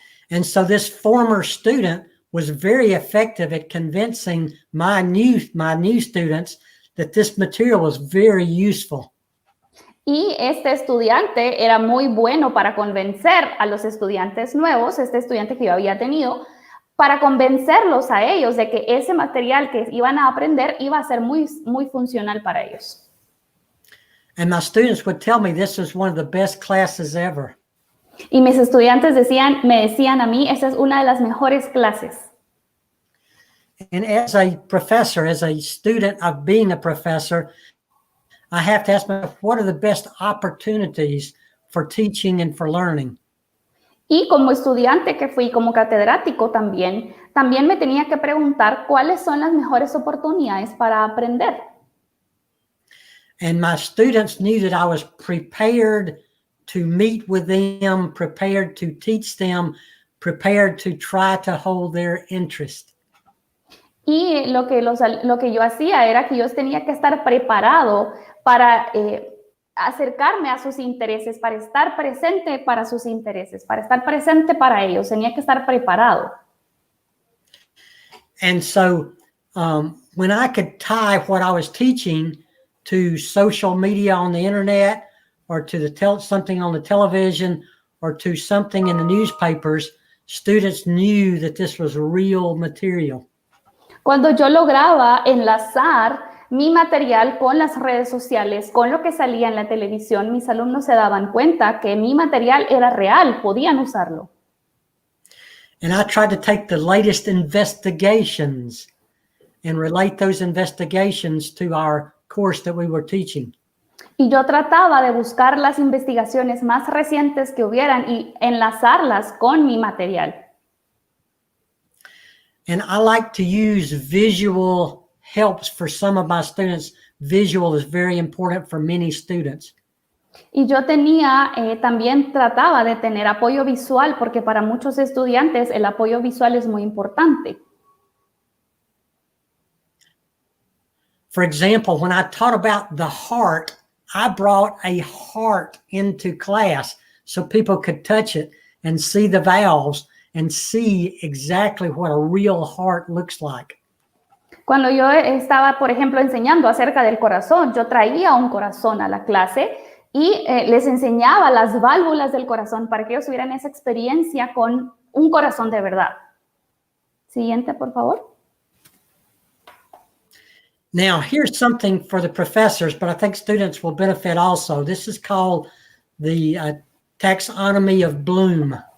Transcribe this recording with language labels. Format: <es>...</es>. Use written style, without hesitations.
<en>And so this former student was very effective at convincing my new students that this material was very useful.</en> <es>Y este estudiante era muy bueno para convencer a los estudiantes nuevos, este estudiante que yo había tenido, para convencerlos a ellos de que ese material que iban a aprender iba a ser muy, muy funcional para ellos.</es> <en>And my students would tell me this was one of the best classes ever.</en> <es>Y mis estudiantes me decían a mí, esa es una de las mejores clases.</es> <en>And as a professor, as a student of being a professor, I have to ask myself, what are the best opportunities for teaching and for learning?</en> <es>Y como estudiante que fui, como catedrático también me tenía que preguntar cuáles son las mejores oportunidades para aprender.</es> <en>And my students knew that I was prepared to meet with them, prepared to teach them, prepared to try to hold their interest.</en> <es>Y lo que yo hacía era que yo tenía que estar preparado para acercarme a sus intereses, para estar presente para sus intereses, para estar presente para ellos. Tenía que estar preparado.</es> <en>And so when I could tie what I was teaching to social media on the internet, or to something on the television, or to something in the newspapers, students knew that this was real material.</en> <es>Cuando yo lograba enlazar mi material con las redes sociales, con lo que salía en la televisión, mis alumnos se daban cuenta que mi material era real, podían usarlo.</es> <en>And I tried to take the latest investigations and relate those investigations to our course that we were teaching.</en> <es>Y yo trataba de buscar las investigaciones más recientes que hubieran y enlazarlas con mi material.</es> <en>And I like to use visual helps for some of my students. Visual is very important for many students.</en> <es>Y yo también trataba de tener apoyo visual porque para muchos estudiantes el apoyo visual es muy importante.</es> <en>For example, when I taught about the heart, I brought a heart into class so people could touch it and see the valves and see exactly what a real heart looks like.</en> <es>Cuando yo estaba, por ejemplo, enseñando acerca del corazón, yo traía un corazón a la clase y les enseñaba las válvulas del corazón para que ellos tuvieran esa experiencia con un corazón de verdad. Siguiente, por favor.</es> <en>Now, here's something for the professors, but I think students will benefit also. This is called the Taxonomy of Bloom.</en>